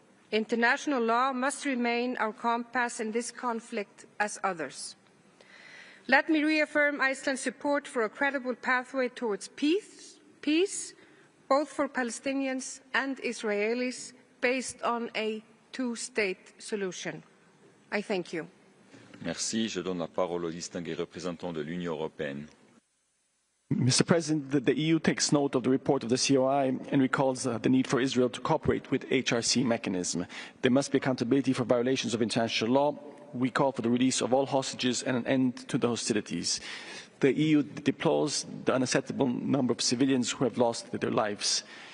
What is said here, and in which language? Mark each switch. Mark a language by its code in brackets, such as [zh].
[en] International law must remain our compass in this conflict as others. Let me reaffirm Iceland's support for a credible pathway towards peace, both for Palestinians and Israelis, based on a two-state solution. I thank you. [fr] Merci. Je donne la parole au distingué représentant de l'Union européenne. [en] Mr. President, the EU takes note of the report of the COI and recalls the need for Israel to cooperate with HRC mechanism. There must be accountability for violations of international law. We call for the release of all hostages and an end to the hostilities. The EU deplores the unacceptable number of civilians who have lost their lives.